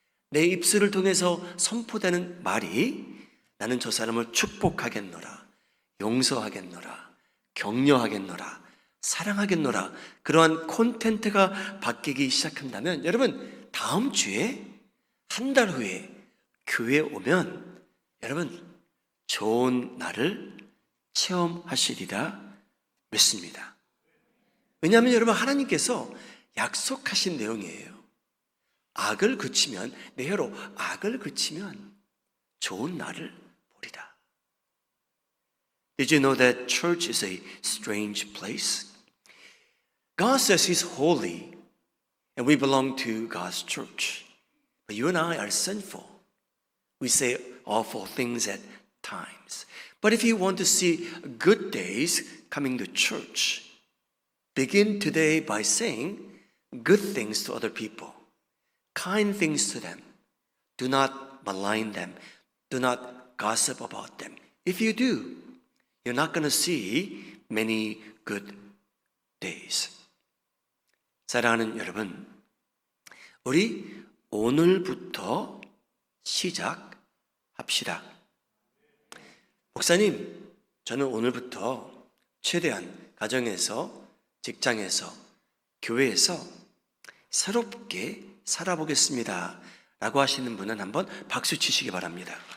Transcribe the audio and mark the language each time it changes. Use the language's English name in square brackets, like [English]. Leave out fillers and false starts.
[Korean] 내 입술을 통해서 선포되는 말이 나는 저 사람을 축복하겠노라, 용서하겠노라, 격려하겠노라, 사랑하겠노라, 그러한 콘텐츠가 바뀌기 시작한다면 여러분, 다음 주에 한 달 후에 교회에 오면 여러분 좋은 날을 체험하시리라 믿습니다. 왜냐하면 여러분, 하나님께서 약속하신 내용이에요. 악을 그치면, 내 혀로 악을 그치면 좋은 날을 보리라. [English] Did you know that church is a strange place? God says He's holy and we belong to God's church. But you and I are sinful. We say awful things at times. But if you want to see good days coming to church, begin today by saying good things to other people, kind things to them. Do not malign them. Do not gossip about them. If you do, you're not going to see many good days. [Korean] 사랑하는 여러분, 우리 오늘부터 시작합시다. 목사님, 저는 오늘부터 최대한 가정에서, 직장에서, 교회에서 새롭게 살아보겠습니다 라고 하시는 분은 한번 박수 치시기 바랍니다.